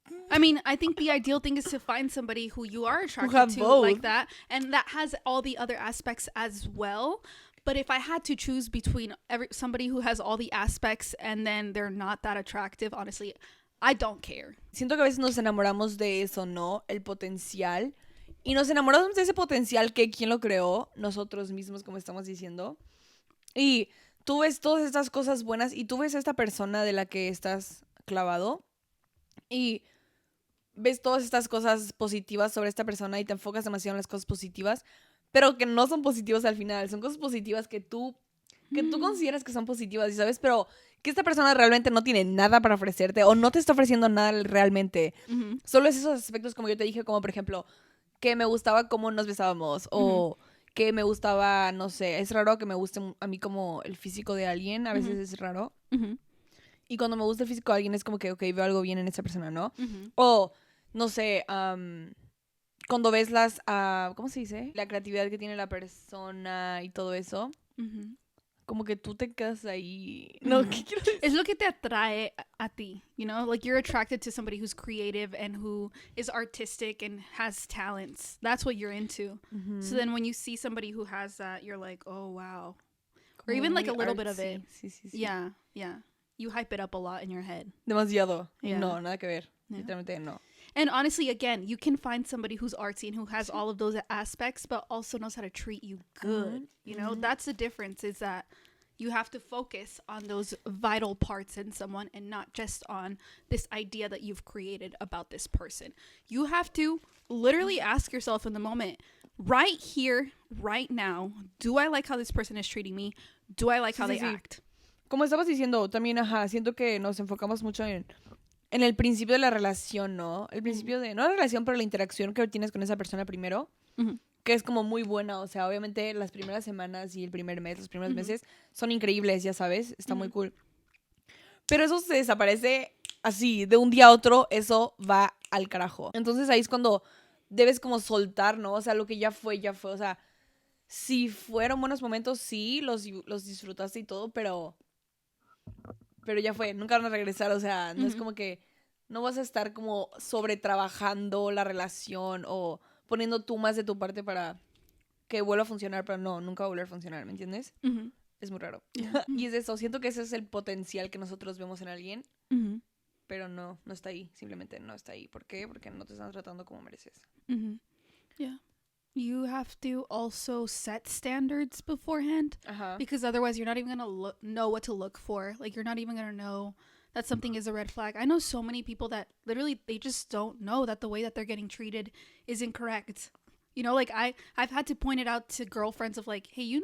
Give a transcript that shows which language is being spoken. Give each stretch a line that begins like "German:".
English: I mean, I think the ideal thing is to find somebody who you are attracted to both. like that, and that has all the other aspects as well. But if I had to choose between somebody who has all the aspects and then they're not that attractive, honestly, I don't care.
Spanish: Siento que a veces nos enamoramos de eso, ¿no? El potencial. Y nos enamoramos de ese potencial que ¿quién lo creó? Nosotros mismos, como estamos diciendo. Y tú ves todas estas cosas buenas y tú ves a esta persona de la que estás clavado y ves todas estas cosas positivas sobre esta persona y te enfocas demasiado en las cosas positivas, pero que no son positivas al final. Son cosas positivas que tú consideras que son positivas, ¿sabes? Pero que esta persona realmente no tiene nada para ofrecerte o no te está ofreciendo nada realmente. Solo es esos aspectos, como yo te dije, como por ejemplo, que me gustaba cómo nos besábamos o que me gustaba, no sé, es raro que me guste a mí como el físico de alguien, a veces es raro. Y cuando me gusta el físico de alguien es como que, ok, veo algo bien en esa persona, ¿no? O, no sé, cuando ves ¿cómo se dice? La creatividad que tiene la persona y todo eso. Como que tú te quedas ahí. No, ¿qué quiero decir? Es lo que te atrae a ti,
English: you know? Like, you're attracted to somebody who's creative and who is artistic and has talents. That's what you're into. So then when you see somebody who has that, you're like, oh, wow. Or even like a little bit of it.
Spanish: Sí.
English: Yeah. You hype it up a lot in your head.
Spanish: Demasiado.
English: Yeah.
Spanish: No, nada que ver.
English: Yeah.
Spanish: Literalmente no.
English: And honestly, again, you can find somebody who's artsy and who has all of those aspects, but also knows how to treat you good. You know, that's the difference, is that you have to focus on those vital parts in someone and not just on this idea that you've created about this person. You have to literally ask yourself in the moment, right here, right now, do I like how this person is treating me? Do I like how they act?
Spanish: Como estabas diciendo, también, siento que nos enfocamos mucho en el principio de la relación, ¿no? El principio de, no la relación, pero la interacción que tienes con esa persona primero, que es como muy buena. O sea, obviamente las primeras semanas y el primer mes, los primeros meses son increíbles, ya sabes, está muy cool. Pero eso se desaparece así, de un día a otro, eso va al carajo. Entonces ahí es cuando debes como soltar, ¿no? O sea, lo que ya fue. O sea, si fueron buenos momentos, sí, los disfrutaste y todo, pero ya fue, nunca van a regresar. O sea, no es como que no vas a estar como sobretrabajando la relación o poniendo tú más de tu parte para que vuelva a funcionar, pero no, nunca va a volver a funcionar, ¿me entiendes? Es muy raro. Y es eso, siento que ese es el potencial que nosotros vemos en alguien, pero no está ahí, simplemente no está ahí. ¿Por qué? Porque no te están tratando como mereces.
English: Yeah. You have to also set standards beforehand, because otherwise you're not even going to know what to look for. Like, you're not even going to know that something is a red flag. I know so many people that literally, they just don't know that the way that they're getting treated is incorrect. You know, like I've had to point it out to girlfriends of like, hey,